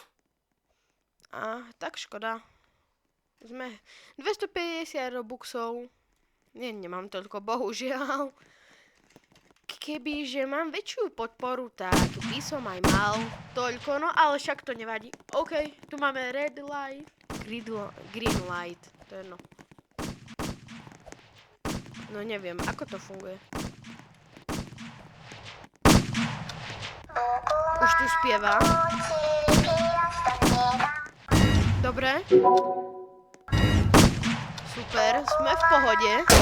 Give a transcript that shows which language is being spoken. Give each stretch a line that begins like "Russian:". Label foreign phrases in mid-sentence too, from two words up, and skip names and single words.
Slovak: Tak škoda. Sme 250 robuxov. Nemám toľko, bohužiaľ. Kebyže mám väčšiu podporu, tak by som aj mal toľko, no ale však to nevadí. OK, tu máme
English: red light, green light,
Slovak: to je no. No neviem, ako to funguje. Už tu spieva. Dobre. Super, sme v pohode.